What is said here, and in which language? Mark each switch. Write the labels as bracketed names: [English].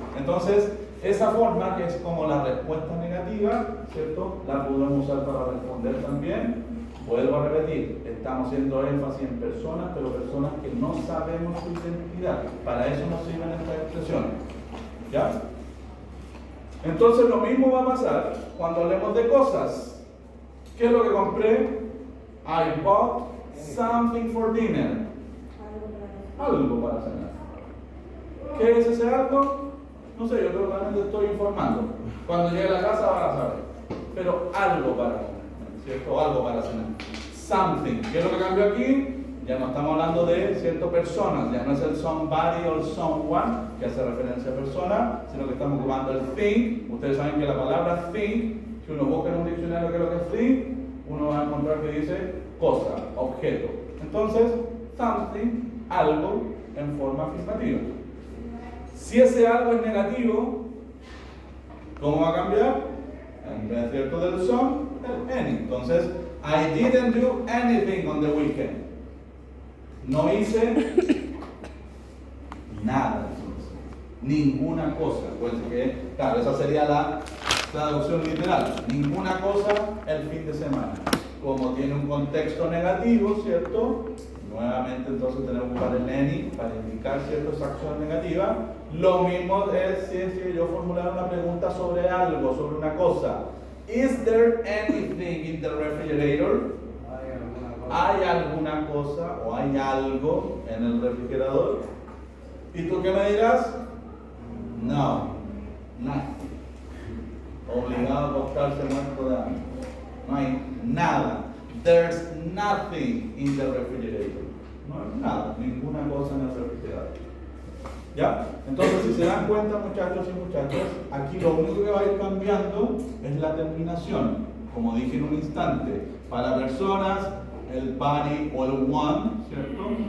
[Spanish] Entonces, esa forma, que es como la respuesta negativa, ¿cierto?, la podemos usar para responder también. Vuelvo a repetir, estamos haciendo énfasis en personas, pero personas que no sabemos su identidad. Para eso nos sirven estas expresiones. ¿Ya? Entonces lo mismo va a pasar cuando hablemos de cosas. ¿Qué es lo que compré? [English] I bought something for dinner. [Spanish] Algo para cenar. ¿Qué es ese algo? No sé, yo creo que realmente estoy informando. Cuando llegue a la casa van a saber. Pero algo para comer, ¿cierto? Algo para cenar. Something. ¿Qué es lo que cambió aquí? Ya no estamos hablando de, ¿cierto?, personas. Ya no es el somebody o el someone, que hace referencia a persona, sino que estamos ocupando el thing. Ustedes saben que la palabra thing, si uno busca en un diccionario qué es lo que es thing, uno va a encontrar que dice cosa, objeto. Entonces, something, algo, en forma afirmativa. Si ese algo es negativo, ¿cómo va a cambiar? En vez, ¿cierto?, del some, el any. [English] Entonces, I didn't do anything on the weekend. [Spanish] No hice nada, ninguna cosa. Pues que, claro, esa sería la traducción literal. Ninguna cosa el fin de semana. Como tiene un contexto negativo, ¿cierto? Nuevamente entonces tenemos que usar el any para indicar, ¿cierto?, esa acción negativa. Lo mismo es si yo formulara una pregunta sobre algo, sobre una cosa. [English] Is there anything in the refrigerator? [Spanish] ¿Hay alguna cosa o hay algo en el refrigerador? ¿Y tú qué me dirás? No, nothing. Obligado a acostarse muerto de hambre. No hay nada. [English] There's nothing in the refrigerator. [Spanish] No hay nada, ninguna cosa en el refrigerador. ¿Ya? Entonces, si se dan cuenta, muchachos y muchachas, aquí lo único que va a ir cambiando es la terminación. Como dije en un instante, para personas, el body o el one, ¿cierto?